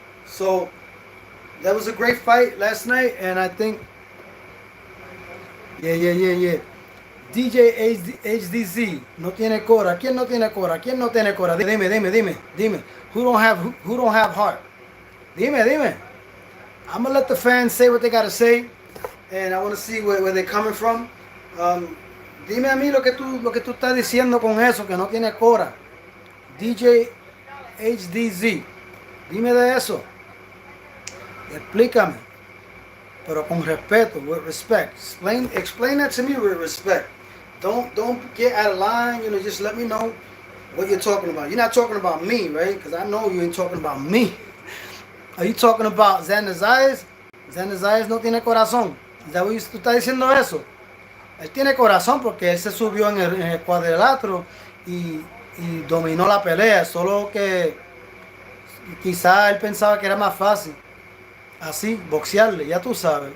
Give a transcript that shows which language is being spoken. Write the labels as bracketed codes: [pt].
[en] So that was a great fight last night, and I think, yeah. [es] DJ HDZ, no tiene cora. ¿Quién no tiene cora? ¿Quién no tiene cora? Dime. [en] Who don't have heart? [es] Dime. [en] I'm gonna let the fans say what they gotta say, and I want to see where they're coming from. [es] Dime a mí lo que tú estás diciendo con eso, que no tiene cora. DJ HDZ, dime de eso. Explícame, pero con respeto, [en] with respect. Explain that to me with respect. Don't get out of line. Just let me know what you're talking about. You're not talking about me, right? Because I know you ain't talking about me. Are you talking about Xander Zayas? [es] Xander Zayas no tiene corazón. ¿Tú estás diciendo eso? Él tiene corazón porque él se subió en el cuadrilátero y dominó la pelea. Solo que quizá él pensaba que era más fácil así, boxearle, ya tú sabes.